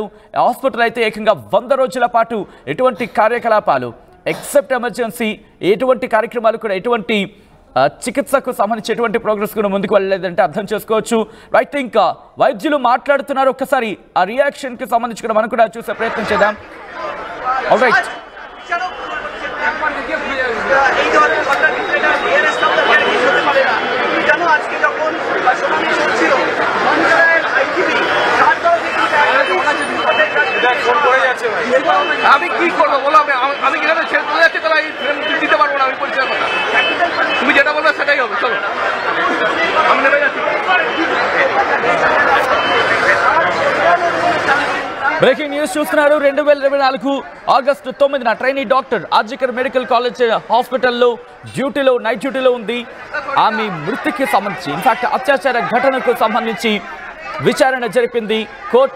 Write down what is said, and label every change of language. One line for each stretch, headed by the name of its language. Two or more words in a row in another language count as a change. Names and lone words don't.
Telugu: హాస్పిటల్ అయితే ఏకంగా 100 రోజుల పాటు ఎటువంటి కార్యకలాపాలు
English: except emergency
Telugu: ఎటువంటి కార్యక్రమాలు కూడా ఎటువంటి చికిత్సకు సంబంధించి ఎటువంటి ప్రోగ్రెస్ కూడా ముందుకు వెళ్ళలేదంటే అర్థం చేసుకోవచ్చు. రైట్, ఇంకా వైద్యులు మాట్లాడుతున్నారు. ఒక్కసారి ఆ రియాక్షన్కి సంబంధించి కూడా మనం కూడా చూసే ప్రయత్నం చేద్దాం. రైట్,
Bangla: আমি কি করবো বলো? আমি এখানে চলে যাচ্ছি, তাহলে দিতে পারবো না। আমি পরিষ্কার কথা, তুমি যেটা বলবে সেটাই হবে। চলো, আমি নেমে যাচ্ছি।
English: breaking news
Telugu: చూస్తున్నారు. 2024 ఆగస్టు 9న ట్రైనీ డాక్టర్ ఆర్జీకర్ మెడికల్ కాలేజ్ హాస్పిటల్లో నైట్ డ్యూటీలో ఉంది. ఆమె మృతికి సంబంధించి ఇన్ఫాక్ట్ అత్యాచార ఘటనకు సంబంధించి విచారణ జరిపింది కోర్టు.